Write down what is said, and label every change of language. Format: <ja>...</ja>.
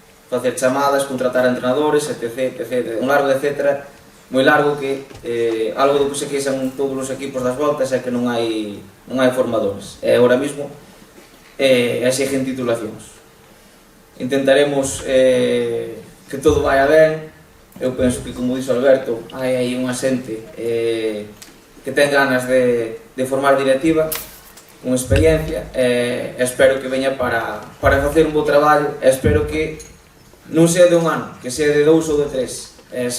<gl>facer chamadas, contratar entrenadores, etc, etc, un largo etcétera moi largo que algo do que se queixan todos os equipos das voltas é que non hai formadores, e agora mesmo exigen titulacións.</gl> <es>Intentaremos que todo vaya ben.</es> <gl>Eu penso que, como dixo Alberto, hai aí unha xente que ten ganas de formar directiva, con experiencia, e espero que veña para facer un bo traballo, e espero que non sea de un ano, que sea de 2 ou de 3.</gl>